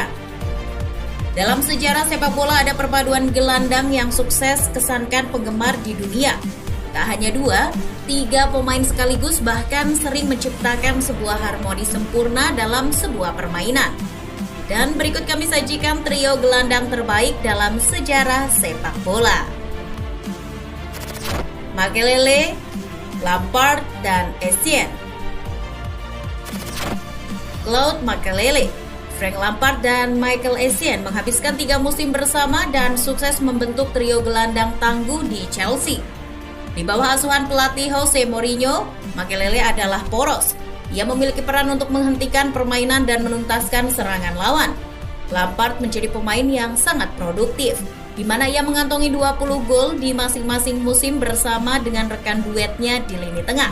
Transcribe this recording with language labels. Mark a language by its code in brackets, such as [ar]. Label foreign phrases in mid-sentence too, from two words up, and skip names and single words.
[id] Dalam sejarah sepak bola ada perpaduan gelandang yang sukses kesankan penggemar di dunia. Tak hanya 2, 3 pemain sekaligus bahkan sering menciptakan sebuah harmoni sempurna dalam sebuah permainan. Dan berikut kami sajikan trio gelandang terbaik dalam sejarah sepak bola. Makelele, Lampard, dan Essien. Claude Makelele, Frank Lampard, dan Michael Essien menghabiskan 3 musim bersama dan sukses membentuk trio gelandang tangguh di Chelsea. Di bawah asuhan pelatih Jose Mourinho, Makelele adalah poros. Ia memiliki peran untuk menghentikan permainan dan menuntaskan serangan lawan. Lampard menjadi pemain yang sangat produktif, di mana ia mengantongi 20 gol di masing-masing musim bersama dengan rekan duetnya di lini tengah.